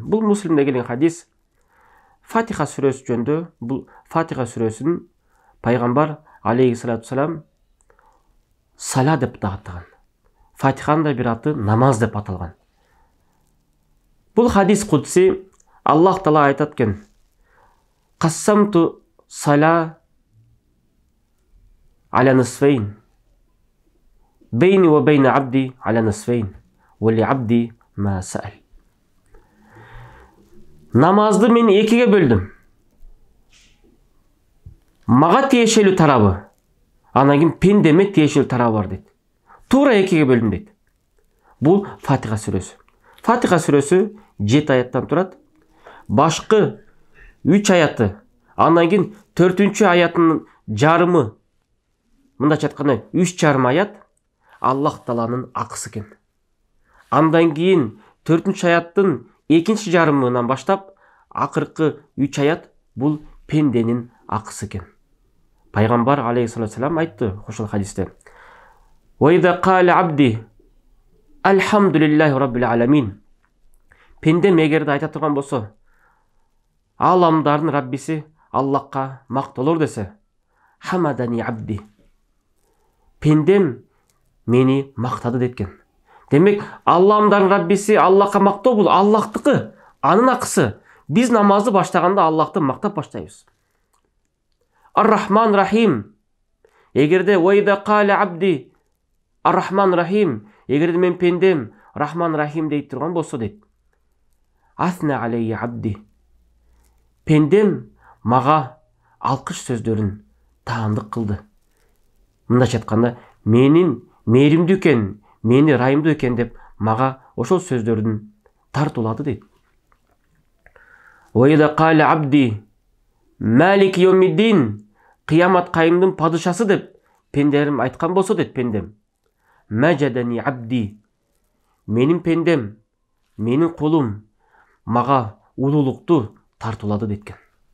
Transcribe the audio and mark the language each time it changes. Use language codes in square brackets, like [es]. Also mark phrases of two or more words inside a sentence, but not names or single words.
[ky] Бул Муслимде келген хадис. Фатиха сүрөсү жөнүндө, бул Фатиха сүрөсүн Пайгамбар [ar] عليه الصلاة والسلام [ky] сала деп атаган. Фатиханын да бир аты намаз деп аталган. Бул хадис кудси. Аллах Таала айтат экен: [ar] "قسمت الصلاة على نصفين. بيني وبين عبدي على نصفين. ولعبدي ما سأل". [ky] Намазды мен экиге бөлдүм. Мага тиешелүү тарабы, анан кийин пендеме тиешелүү тарабы бар дейт. Туура экиге бөлдүм дейт. Бул Фатиха сүрөсү. Фатиха сүрөсү 7 аяттан турат. Башкы 3 аяты, андан кийин 4-чү аятынын жарымы, мындайча айтканда 3,5 аят Аллах Тааланын акысы экен. Андан кийин 4-чү аяттын 2-чи жарымынан баштап акыркы 3 аят бул пенденин акысы экен. Пайгамбар [ar] عليه الصلاة والسلام [ky] айтты ошол хадисте: [ar] "وإذا قال عبدي الحمد لله رب العالمين". [ky] Пендем эгерде айта турган болсо, аламдардын Раббиси Аллахка мактолор десе, [ar] حمدني عبدي, [ky] пендем мени мактады деткен. Демек, аламдардын Раббиси Аллахка мактоо бул Аллахтыкы, анын акысы. Биз намазды баштаганда Аллахты мактап баштайбыз. [ar] الرحمن الرحيم. [ky] Эгерде [ar] وإذا قال عبدي الرحمن الرحيم, [ky] эгерде мен пендем Рахман Рахим дейт турган болсо дейт, [ar] أثنى علي عبدي, [ky] пендем мага алкыш сөздөрүн таандык кылды. Мындайча айтканда, менин мээримдүү экен, мени ырайымдуу экен деп мага ошол сөздөрдүн тартуулады дейт. [ar] وإذا قال عبدي مالك يوم الدين, [ky] кыямат кайымдын падышасы деп пендерим айткан болсо дейт пендем, [ar] مجدني عبدي, [ky] менин пендем, менин кулум мага улуулукту тартуулады дейткен.